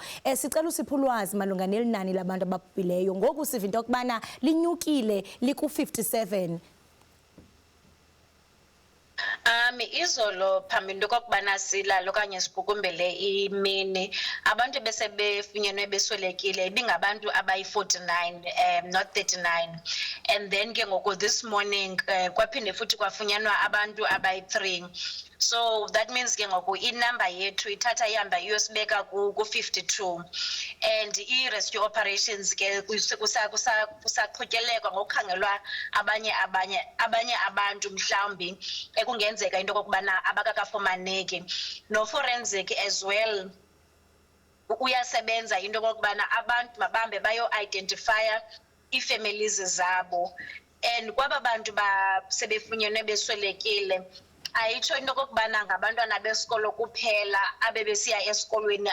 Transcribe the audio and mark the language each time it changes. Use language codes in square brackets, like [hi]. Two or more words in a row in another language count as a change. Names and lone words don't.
[xh] Sicela usiphe ulwazi malunga nelinani labantu ababhubhileyo ngoku siva into yokubana linyukile liku-57. Izolo phambi into kokubana silala okanye sibukumbele imini abantu besebefunyenwe beswelekile ibingabantu abayi-49 [en] not 39, and then [xh] ke ngoku [en] this morning [xh] kwaphinde futhi kwafunyanwa abantu abayi-3. [en] So that means [xh] ke ngoku inumber yethu ithatha ihamba iyosibeka ku-52, and i-rescue operations ke kusaqhutyelekwa ngokukhangelwa abanye abantu mhlawumbi ekungenzeka into kokubana abakakafumaneki. No-forensic [en] as well [xh] uyasebenza into kokubana abantu mabahambe bayo-identifya ii-families zabo, and kwaba bantu sebefunyenwe beswelekile ayitsho into kokubana ngabantwana besikolo kuphela abebesiya esikolweni.